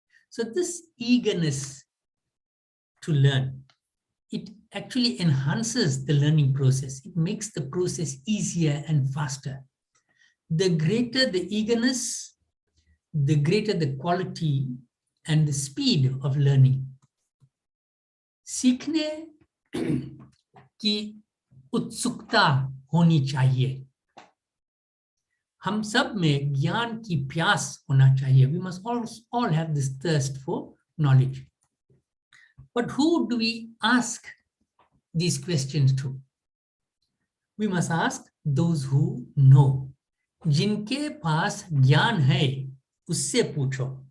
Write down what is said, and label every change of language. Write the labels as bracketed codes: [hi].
[en] So this eagerness to learn, it actually enhances the learning process. It makes the process easier and faster. The greater the eagerness, the greater the quality and the speed of learning. [hi] सीखने की उत्सुकता होनी चाहिए. हम सब में ज्ञान की प्यास होना चाहिए. [en] We must all have this thirst for knowledge. But who do we ask these questions to? We must ask those who know. [hi] जिनके पास ज्ञान है, उससे पूछो.